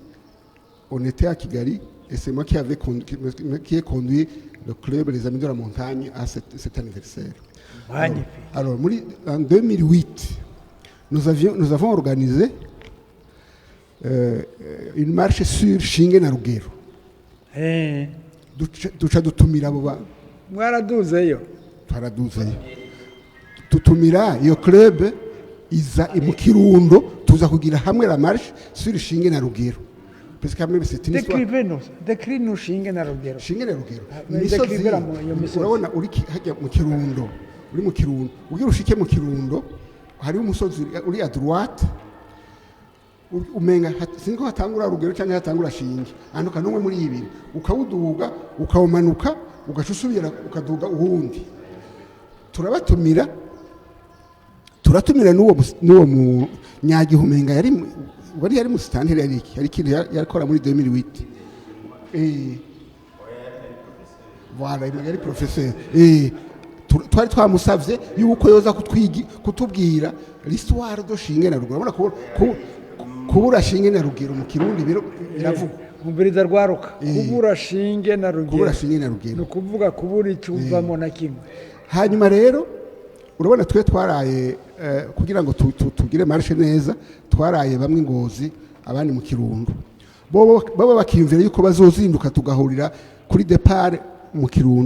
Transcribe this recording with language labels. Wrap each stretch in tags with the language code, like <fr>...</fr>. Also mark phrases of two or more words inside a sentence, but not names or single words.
<fr>On était à Kigali et c'est moi qui ai conduit le club Les Amis de la Montagne à cet anniversaire. Magnifique. Alors, en 2008, nous avons organisé une marche sur Shinge na Rugero.</fr> <rn>Duca dutumira abo ba mwaraduzeyo twaraduzeyo tutumira iyo club iza mu Kirundo tuza kugira hamwe</rn> <fr>la marche sur</fr> <rn>Shinge na Rugero.</rn> <fr>Parce que même c'est une histoire. Décris-nous Shinge na Rugero.</fr> <rn>Shinge na Rugero. Imisozi. Urabona uri hajya mu Kirundo. Uri mu Kirundo. Ugira ushike mu Kirundo hari umusozi uri</rn> <fr>à droite.</fr> <rn>Umenga siniko hatangura Rugero cyangwa hatangura Shinge. Ahantu kanumwe muri ibiri. Ukawuduga, ukawumanuka, ugashusubira ukaduga uhundi. Turabatumira n'uwo mu Nyagihumenga yari mu stanteri yari kintu yakora muri 2008. Voilà, yari professeur. Twari twamusavye yuko yoza kutubwira</rn> <fr>l'histoire de</fr> <rn>Shinge na Rugero. Urabona kubura Shinge na Rugero mu Kirundi biravuga. Umviriza rwaruka. Kubura Shinge na Rugero. Kubura Shinge na Rugero. No kuvuga kubura icuvamo na kimwe. Hanyuma rero urabona twe twaraye kugira ngo tugire marche neza twaraye bamwe Ngozi abandi mu Kirundo baba bakiyumvira yuko bazozinduka tugahurira kuri départ mu Kirundo.</rn>